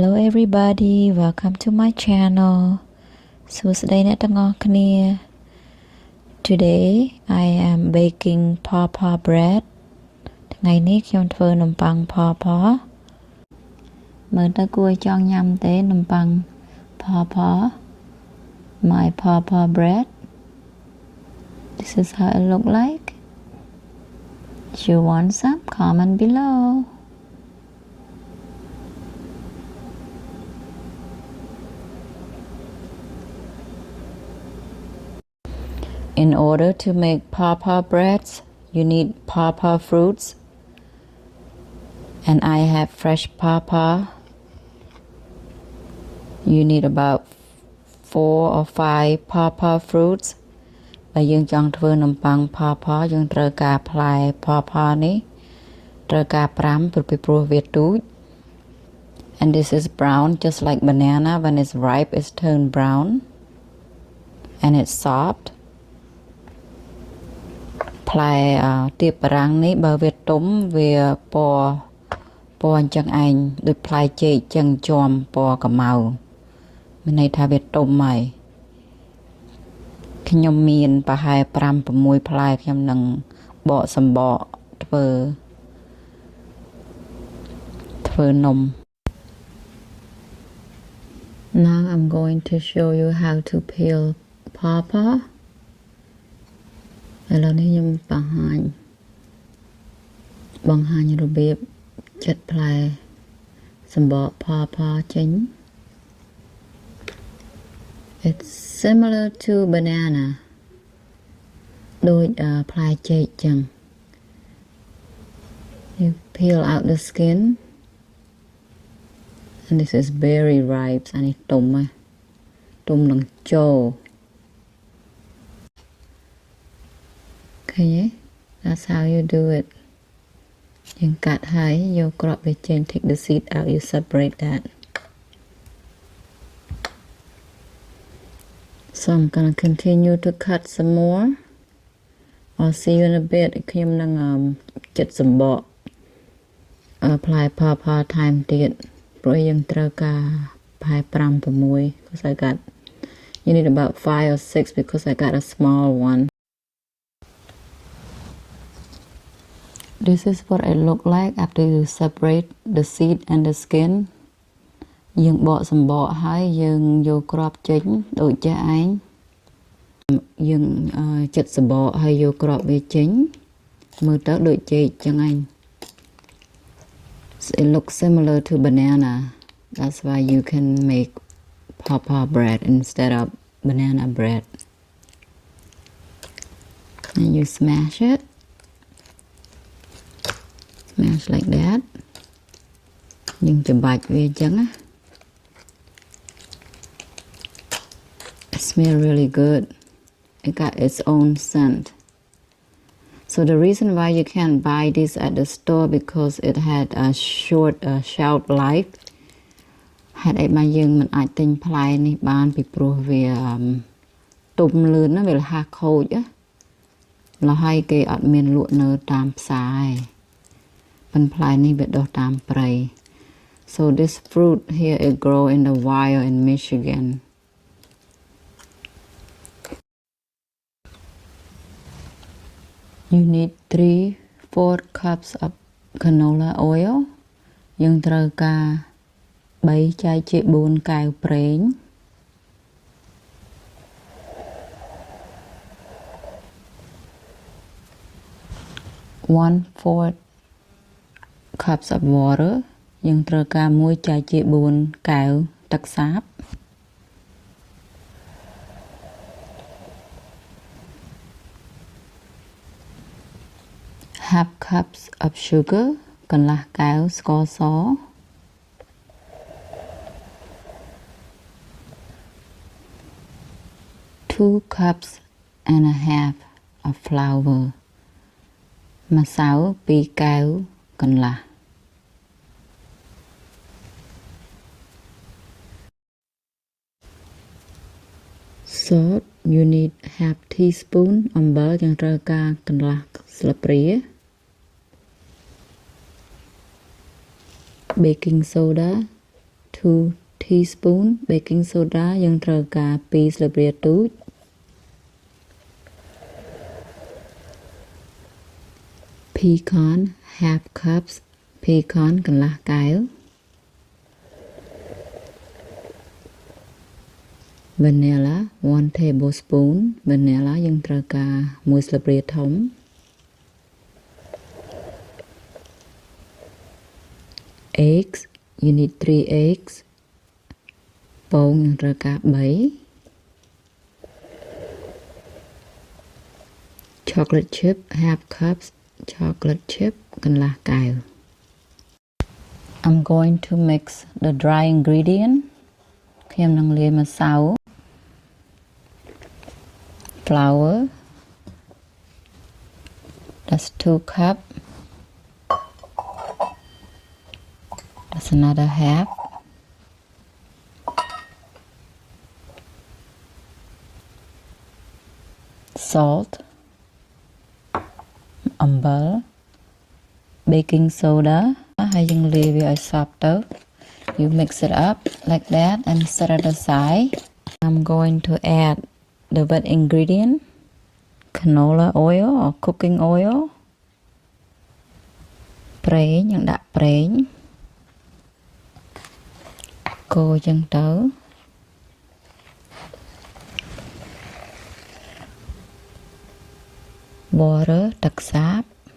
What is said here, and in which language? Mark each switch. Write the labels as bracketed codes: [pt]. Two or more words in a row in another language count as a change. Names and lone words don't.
[en] everybody, welcome to my channel. [km] សួស្តីអ្នកទាំងអស់គ្នា [en] Today I am baking pawpaw bread [km] ថ្ងៃនេះខ្ញុំធ្វើនំប៉័ង pawpaw មើលទៅគួរចង់ញ៉ាំទេនំប៉័ង pawpaw [en] my pawpaw bread. This is how it look like. If you want some, comment below. In order to make pawpaw breads, you need pawpaw fruits, and I have fresh pawpaw. You need about 4 or 5 pawpaw fruits. [km] បើយើងចង់ធ្វើនំប៉័ង pawpaw យើងត្រូវការផ្លែ pawpaw នេះត្រូវការ5ព្រោះវាទូច [en] and this is brown just like banana. When it's ripe it's turned brown and it's soft. [km] ផ្លែទៀបបារាំងនេះបើវាទុំវាពណ៌អញ្ចឹងឯងដូចផ្លែចេកអញ្ចឹងជាំពណ៌ខ្មៅមានន័យថាវាទុំហើយខ្ញុំមានប្រហែល 5-6 ផ្លែខ្ញុំនឹងបកសម្បកធ្វើនំ [en] Now I'm going to show you how to peel pawpaw. [km] ឥឡូវនេះខ្ញុំបង្ហាញរបៀបចិតផ្លែសម្បក pawpaw ចេញ [en] It's similar to banana [km] ដូចផ្លែចេកចឹង [en] You peel out the skin and this is very ripe [km] អានេះទុំនឹងចូល [en] Okay, that's how you do it. [km] យើងកាត់ហើយយកគ្រាប់វាចេញ [en] take the seed out, you separate that. So I'm gonna continue to cut some more. I'll see you in a bit. [km] ខ្ញុំនឹងចិតសម្បកផ្លែ pawpaw time ទៀតព្រោះយើងត្រូវការប្រហែល 5-6 [en] because I got you need about 5 or 6 because I got a small one. This is what it look like after you separate the seed and the skin. [km] យើងបកសម្បកហើយយើងយកគ្រាប់ចេញដូចចេះឯងយើងចិតសម្បកហើយយកគ្រាប់វាចេញមើលទៅដូចចេកចឹងឯង [en] It looks similar to banana. That's why you can make pawpaw bread instead of banana bread. And you smash it. Smash like that. [km] យើងច្របាច់វាចឹងណា [en] It smells really good. It got its own scent. So the reason why you can't buy this at the store because it had a short shelf life. [km] ហេតុអីបានយើងមិនអាចទិញផ្លែនេះបានពីព្រោះវាទុំលឿនណាវារហ័សខូចណាแล้วហើយគេអត់មានលក់នៅតាមផ្សារឯង ប៉ុន្តែផ្លែនេះវាដុះតាមព្រៃ [en] So this fruit here it grow in the wild in Michigan. You need 3-4 cups of canola oil. [km] យើងត្រូវការ3ចែកជា4កែវប្រេង [en] 1/4 cups of water [km] យើងត្រូវការ1ចែកជា4កែវទឹកសាប [en] half cups of sugar [km] កន្លះកែវស្ករស [en] 2 cups and a half of flour [km] ម្សៅ2កែវកន្លះ [en] Salt you need half teaspoon [km] អំបិលយើងត្រូវការកន្លះស្លាបព្រា [en] baking soda 2 teaspoon baking soda [km] យើងត្រូវការ2ស្លាបព្រាទូច [en] pecan half cups pecan [km] កន្លះកែវ [en] vanilla 1 tablespoon vanilla [km] យើងត្រូវការ1ស្លាបព្រាធំ [en] eggs you need 3 eggs [km] ពងយើងត្រូវការ3 [en] chocolate chip half cups chocolate chip [km] កន្លះកែវ [en] I'm going to mix the dry ingredient [km] ខ្ញុំនឹងលាយម្សៅ [en] flour that's 2 cup that's another half salt អំបិ ល baking soda [km] ហើយយើងលាយវាឲ្យសព្វទៅ [en] you mix it up like that and set it aside I'm going to add the wet ingredient canola oil or cooking oil [km] ប្រេងយើងដាក់ប្រេងកូរចឹងទៅ water ទឹកសាប